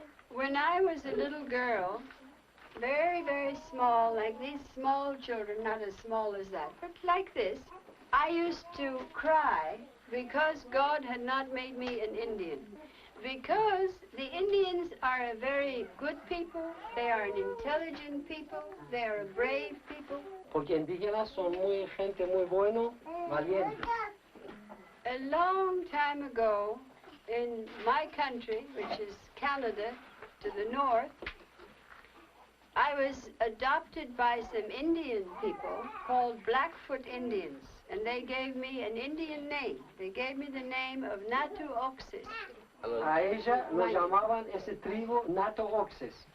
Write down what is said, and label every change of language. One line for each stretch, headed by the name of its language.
English: When I was a little girl, very, very small, like these small children, not as small as that, but like this, I used to cry because God had not made me an Indian. Because the Indians are a very good people, they are an intelligent people, they are a brave people.
Spanish: Porque indígenas son gente muy bueno, valientes.
English: A long time ago, in my country, which is Canada, to the north, I was adopted by some Indian people called Blackfoot Indians, and they gave me an Indian name. They gave me the name of Amatu'l-Bahá.
Spanish: A ella lo llamaban ese tribu Amatu'l-Bahá.